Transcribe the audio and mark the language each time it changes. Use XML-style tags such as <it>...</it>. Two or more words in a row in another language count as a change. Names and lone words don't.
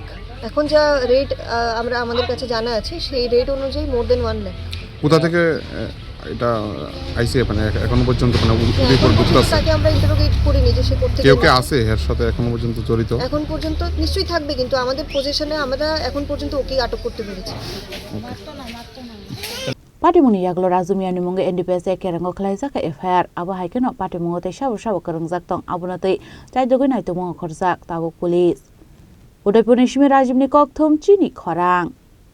<bn>এখন যা রেট আমাদের কাছে জানা আছে সেই রেট অনুযায়ী</bn> <en>more than</en> <bn>1 লাখ। কোথা থেকে এটা আইছে মানে এখনো পর্যন্ত মানে রিপোর্ট বুঝতাছে? তাকে আমরা ইন্টারোগেট করিনি যে সে করতে কেউ কে আছে এর সাথে এখনো পর্যন্ত জড়িত? এখন পর্যন্ত নিশ্চয়ই থাকবে, কিন্তু আমাদের পজিশনে আমরা এখন পর্যন্ত ওকে আটক করতে পেরেছি।</bn> <trp>Patimuni Yago Raju Mungwi NDPS Khorang Khlaijak FIR abo hai keno patimungo te shabu karongjak tong abonatei Naitogwi Naitogwi Khorjak tabuk police. Udaipurni Raju Koktwmani Chini Khorang.</trp>